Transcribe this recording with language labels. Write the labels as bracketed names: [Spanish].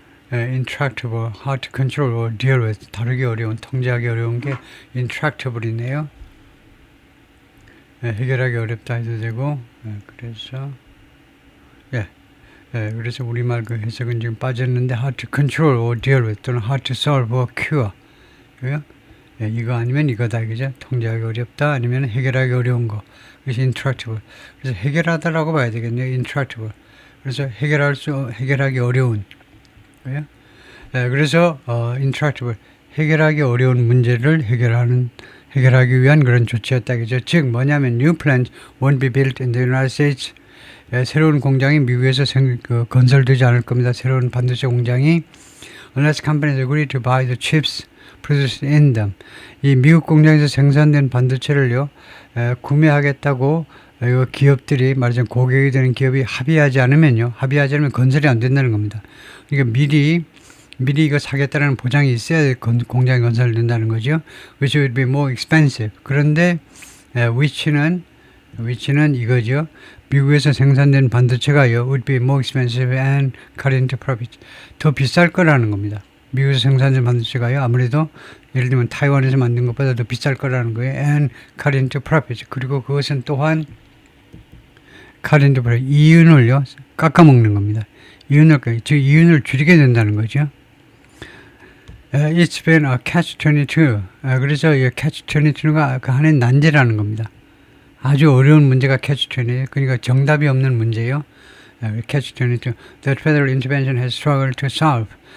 [English] intractable, hard to control or deal with, [Korean] 다루기 어려운, 통제하기 어려운 게 [English] intractable이네요. [Korean] 해결하기 어렵다 해도 되고, 그래서 그래서 우리말 그 해석은 지금 빠졌는데 [English] hard to control or deal with [Korean] 또는 [English] hard to solve or cure, [Korean] 이거 아니면 이거다, 그죠? 통제하기 어렵다 아니면 해결하기 어려운 거, 그래서 intractable. 그래서 해결하다라고 봐야 되겠네요. [English] intractable. [Korean] 그래서 해결하기 어려운. 그래서 intractable, 해결하기 어려운 문제를 해결하기 위한 그런 조치였다, 그죠? 즉 뭐냐면 [English] new plants won't be built in the United States. [Korean] 새로운 공장이 미국에서 건설되지 않을 겁니다. 새로운 반도체 공장이 [English] unless companies agree to buy the chips produced in them. [Korean] 이 미국 공장에서 생산된 반도체를요 구매하겠다고 기업들이 말하자면 고객이 되는 기업이 합의하지 않으면 건설이 안 된다는 겁니다. 그러니까 미리 이거 사겠다는 보장이 있어야 공장이 건설된다는 거죠. [English] Which would be more expensive. [Korean] 그런데 which는 이거죠. 미국에서 생산된 반도체가요 [English] would be more expensive and cut into profit. [Korean] 더 비쌀 거라는 겁니다. 미국에서 생산된 반도체가요 아무래도 예를 들면 타이완에서 만든 것보다 더 비쌀 거라는 거예요. [English] And cut into profit. [Korean] 그리고 그것은 또한 [English] cut into profit, [Korean] 이윤을요 깎아먹는 겁니다. 이윤을 줄이게 된다는 거죠. [English] It's been a catch-22. [Korean] 그래서 이 catch-22가 그 하나의 난제라는 겁니다. 아주 어려운 문제가 catch-22. 그러니까 정답이 없는 문제예요. [English] catch-22. That federal intervention has struggled to solve.